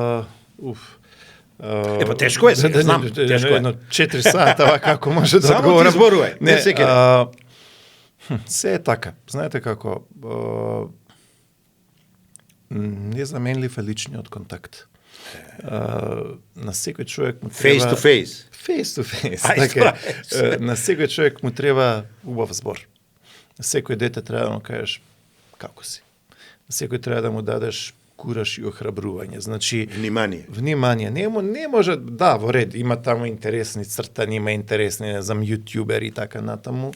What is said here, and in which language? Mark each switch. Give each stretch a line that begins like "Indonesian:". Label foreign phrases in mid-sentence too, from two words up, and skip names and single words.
Macedonian: Епа тешко е, знам, тешко е. 4 сата, како може да одговорам. Само ти зборувај, не секаде. Се е така. Знаете како, незаменлив е личниот контакт. На секој човек му треба...
English: Face to face. Face to face.
Macedonian: Така, на секој човек му треба убав збор. На секој дете треба да му кажеш како си. На секој треба да му дадеш кураж и охрабрување. Значи, внимание. Не може, да, во ред, има таму интересни цртани, има интересни, не знам, јутјубери и така натаму.